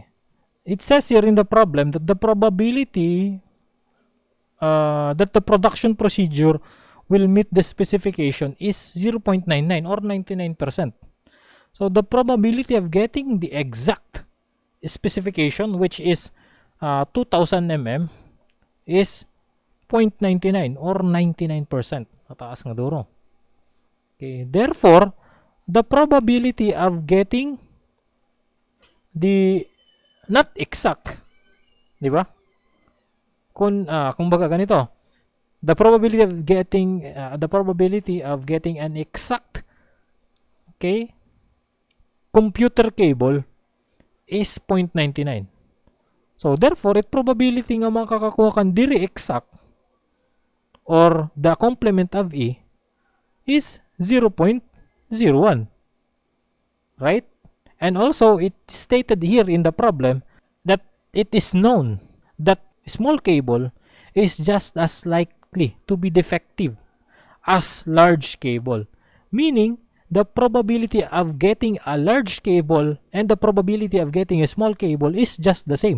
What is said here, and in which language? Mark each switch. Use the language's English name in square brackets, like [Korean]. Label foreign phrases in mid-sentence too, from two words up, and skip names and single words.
[English] It says here in the problem that the probability that the production procedure will meet the specification is 0.99 or 99%. So the probability of getting the exact specification, which is 2000 mm, is 0.99 or 99%. [Waray] Mataas nga duro. [English] Okay, therefore, the probability of getting the not exact, [Filipino] di ba? Kung baga ganito, [English] the probability of getting an exact, okay, computer cable is 0.99. So therefore, it probability [Waray] nga makakakuha kan diri [English] exact or the complement of E is 0.01. Right? And also, it stated here in the problem that it is known that small cable is just as likely to be defective as large cable, meaning the probability of getting a large cable and the probability of getting a small cable is just the same.